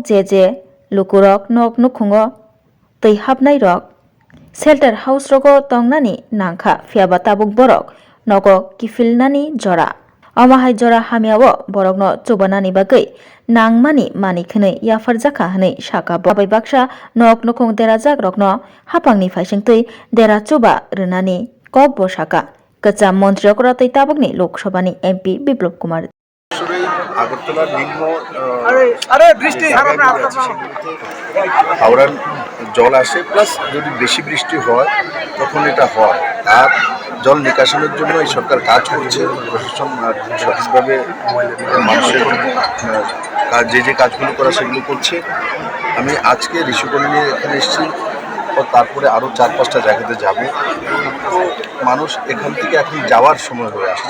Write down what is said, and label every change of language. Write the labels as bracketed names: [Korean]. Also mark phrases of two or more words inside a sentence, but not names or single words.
[Kok Borok] je lukurok nok nokungo tei hapnai rok shelter house rogo tongnani nangkha phiaba tabuk borok nogo kifilnani jora amahai jora hamiao borok no chobanani bagai nangmani mani khne yafarjaka hne saka babai baksa nok nokong derajak rokno hapangni phaisingtui dera choba rwnani kok bo saka kacham montriokra tei tabukni Lok Sabhani MP Biplop Kumar [Bangla] আগরতলা নিম্ন হাওড়ার জল আসে প্লাস যদি বেশি বৃষ্টি হয় তখন এটা হয় আর জল নিকাশনের জন্য এই সরকার কাজ করছে প্রশাসন সঠিকভাবে মানুষের যে কাজগুলো করা সেগুলো করছে আমি আজকে ঋষি কলোনি এখানে এসেছি তারপরে আরও 4-5টা জায়গাতে যাব তো মানুষ এখান থেকে এখন যাওয়ার সময় হয়ে আসছে